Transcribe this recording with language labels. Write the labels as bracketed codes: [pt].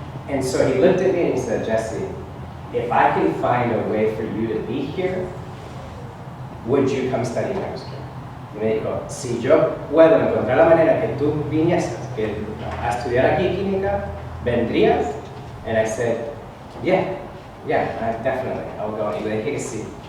[en] And so he looked at me and he said, Jesse, if I can find a way for you to be here, would you come study chemistry? [es] Y me dijo, si yo puedo encontrar la manera que tú vinieses a estudiar aquí química, ¿vendrías? [en] And I said, yeah, definitely, I'll go. [es] Y le dije que sí.